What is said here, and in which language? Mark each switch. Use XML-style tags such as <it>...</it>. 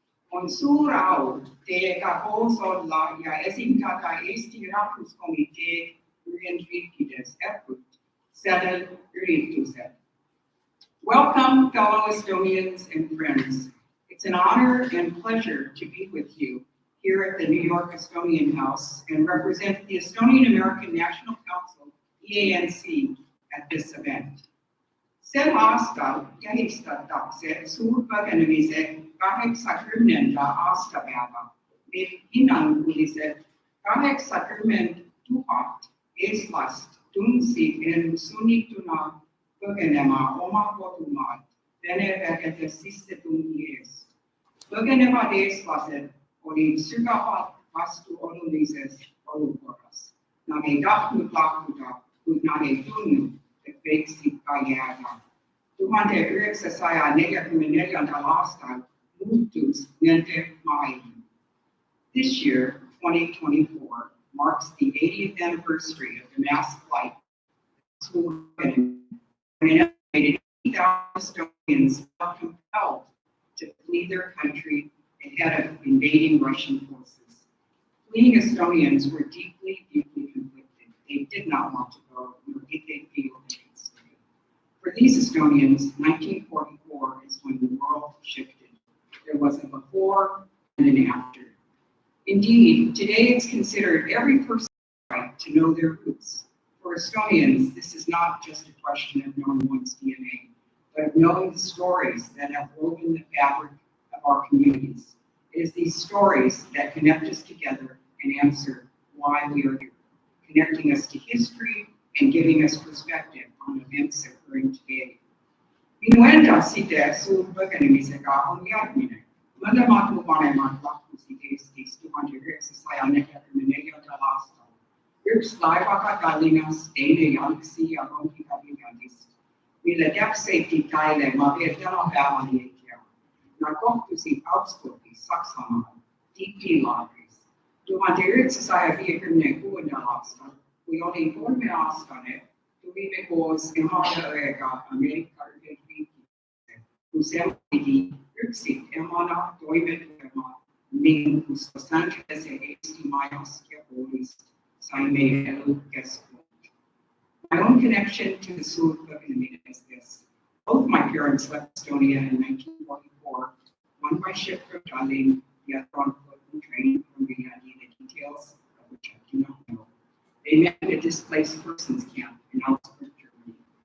<et>On suur au teiega koos olla ja esindada Eesti Rahvuskomitee Ühendriikides ERKÜ sellel üritusel.</et> <en>Welcome, fellow Estonians and friends. It's an honor and pleasure to be with you here at the New York Estonian House and represent the Estonian American National Council, EANC, at this event.</en> <et>Sel aastal tähistatakse suurpõgenemise 80. aastapäeva, mil hinnanguliselt 80 000 eestlast tundsid end sunnituna põgenema oma kodumaalt Vene vägede sissetungi ees. Põgenevad eestlased olid sügavalt vastuolulises olukorras. Nad ei tahtnud lahkuda, kuid nad ei tundnud, et võiksid ka jääda. 1944. aastal muutus nende maailm.</et> <en>This year, 2024, marks the 80th anniversary of the mass flight of Suurpõgenemise, when an estimated 8,000 Estonians felt compelled to flee their country ahead of invading Russian forces. Fleeing Estonians were deeply, deeply conflicted. They did not want to go, nor did they feel they could stay. For these Estonians, 1944 is when the world shifted. There was a before and an after. Indeed, today it's considered every person's right to know their roots. For Estonians, this is not just a question of knowing one's DNA, but of knowing the stories that have woven the fabric of our communities. It is these stories that connect us together and answer why we are here, connecting us to history and giving us perspective on events occurring today.</en> <et>Minuenda siitä suurpõgenemise on järgmine. Mõlemad vanemad lahkusid Eestist 1944. aastal. Üks laevaga Tallinnas, teine jalgsi ja rongiga Viljandist, mille täpseid detaile ma veel tänapäevani ei tea. Nad kohtusid Augsburgis, Saksamaal, tipplaagris 1956. aastal, kui olin 3-aastane, tulime koos emade õega Ameerika Ühendriikidesse, kus ema pidi üksit emana toime tulema ning kus Los Angelese Eesti Majas ja koolist sai meie elukeskkond.</et> <en>My own connection to the Suurpõgenemine is this. Both my parents left Estonia in 1944, one by ship from Tallinn, the other on foot and train from Minna, the details of which I do not know. They met at a displaced persons camp in Augsburg, Germany.</en>